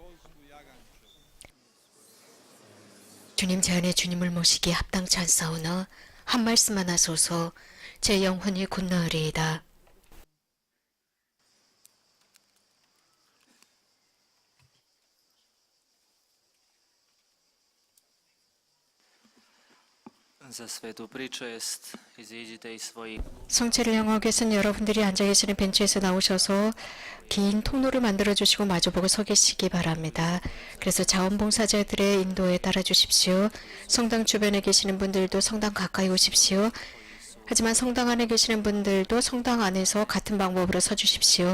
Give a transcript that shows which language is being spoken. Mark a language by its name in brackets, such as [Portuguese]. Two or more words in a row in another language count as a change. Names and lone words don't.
[Korean] 주님 제 안에 주님을 모시기에 합당치 않사오나 한 말씀만 하소서. 제 영혼이 곧나으리이다. [Croatian] Za svetu pričest iziđite iz svojih [Korean] 성체를 향하기 위해서는 여러분들이 앉아 계시는 벤치에서 나오셔서 긴 통로를 만들어 주시고 마주보고 서 계시기 바랍니다. 그래서 자원봉사자들의 인도에 따라 주십시오. 성당 주변에 계시는 분들도 성당 가까이 오십시오. 하지만 성당 안에 계시는 분들도 성당 안에서 같은 방법으로 서 주십시오.